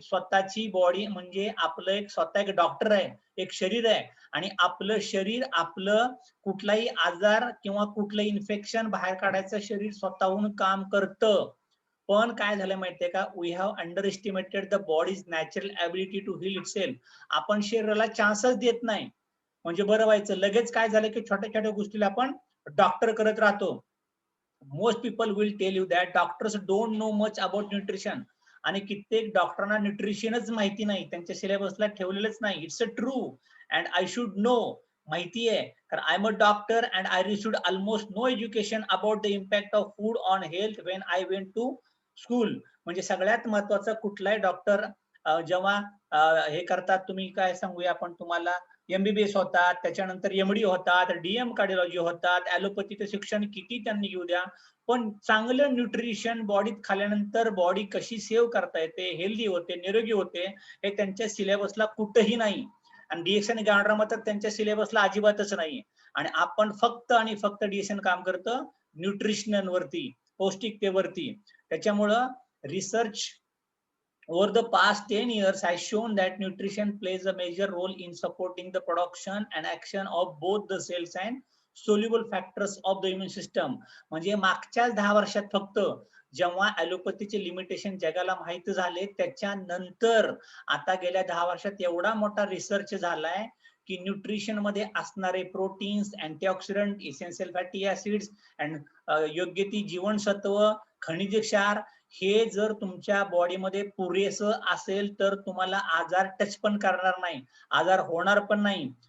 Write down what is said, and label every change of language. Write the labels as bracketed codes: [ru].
[mr] स्वतःची बॉडी म्हणजे आपलं स्वतः एक डॉक्टर आहे, एक शरीर आहे, आणि आपलं शरीर आपलं कुठलाही आजार किंवा कुठलं इन्फेक्शन बाहेर काढायचं शरीर स्वतःहून काम करतं. पण काय झालं माहितीये का? [en] We have underestimated the body's natural ability to heal itself. [mr] आपण शरीराला चान्सच देत नाही म्हणजे बरं व्हायचं. लगेच काय झालं की छोट्या छोट्या गोष्टीला आपण डॉक्टर करत राहतो. [en] Most people will tell you that doctors don't know much about nutrition. [mr] आणि कित्येक डॉक्टरांना न्यूट्रिशनच माहिती नाही, त्यांच्या सिलेबसला ठेवलेलंच नाही. [en] It's a true and I should know. [mr] माहिती आहे, [en] कारण I am a doctor and I received almost no education about the impact of food on health when I went to school. [mr] म्हणजे सगळ्यात महत्वाचं, कुठलाही डॉक्टर जेव्हा हे करतात, तुम्ही काय सांगूया आपण तुम्हाला, एमबीबीएस होतात, त्याच्यानंतर एमडी होतात, डीएम कार्डिओलॉजी होतात, ॲलोपॅथीचं शिक्षण किती त्यांनी घेऊ द्या, पण चांगलं न्यूट्रिशन बॉडीत खाल्यानंतर बॉडी कशी सेव्ह करता येते, हेल्दी होते, निरोगी होते, हे त्यांच्या सिलेबसला कुठंही नाही. आणि डीएक्सन गार्डरमा तर त्यांच्या सिलेबसला अजिबातच नाही. आणि आपण फक्त आणि फक्त डीएक्सन काम करतं न्यूट्रिशनवरती, पौष्टिकतेवरती. त्याच्यामुळं research [en] over the past 10 years has shown that nutrition plays a major role in supporting the production and action of both the cells and soluble factors of the immune system. [mr] म्हणजे मागच्या 10 वर्षात फक्त जेव्हा ॲलोपॅथीचे लिमिटेशन जगाला माहित झाले, त्याच्यानंतर आता गेल्या 10 वर्षात एवढा मोठा रिसर्च झालाय की न्यूट्रिशन मध्ये असणारे proteins, antioxidant, essential fatty acids and योग्य ती जीवनसत्व, खनिज क्षार, हे जर तुमच्या बॉडीमध्ये पुरेसं असेल तर तुम्हाला आजार टच पण करणार नाही, आजार होणार पण नाही.